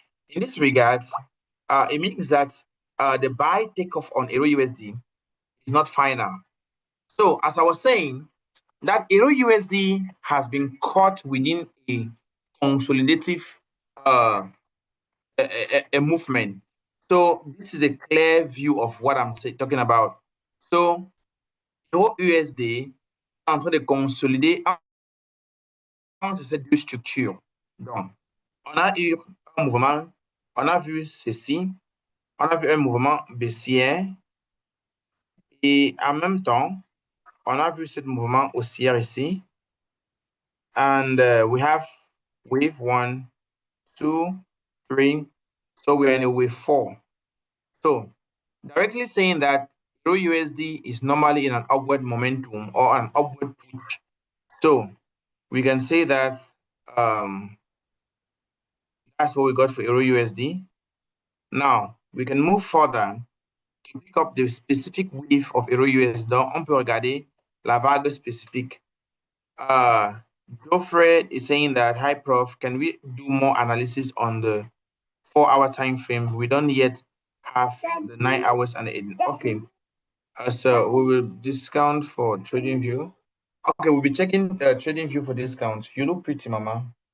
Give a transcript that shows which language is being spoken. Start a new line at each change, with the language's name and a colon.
English: In this regard, it means that the buy takeoff on Euro USD is not final. So as I was saying, that Euro USD has been caught within a consolidative a movement. So this is a clear view of what I'm talking about.
French: So Euro USD est en train de consolider entre ces deux structures. Donc, on a eu un mouvement, on a vu ceci, on a vu un mouvement baissier et en même temps, on a vu ce mouvement haussière ici.
English: And we have wave 1, 2, 3. So we're in a wave 4. So directly saying that Euro USD is normally in an upward momentum or an upward push. So we can say that that's what we got for Euro USD. Now we can move further to pick up the specific wave of Euro USD.
French: On peut regarder la vague spécifique.
English: Geoffrey is saying that, hi prof, can we do more analysis on the 4-hour time frame? We don't yet have the 9 hours and 8. Okay. So we will discount for trading view. Okay, we'll be checking trading view for discount. You look pretty, mama.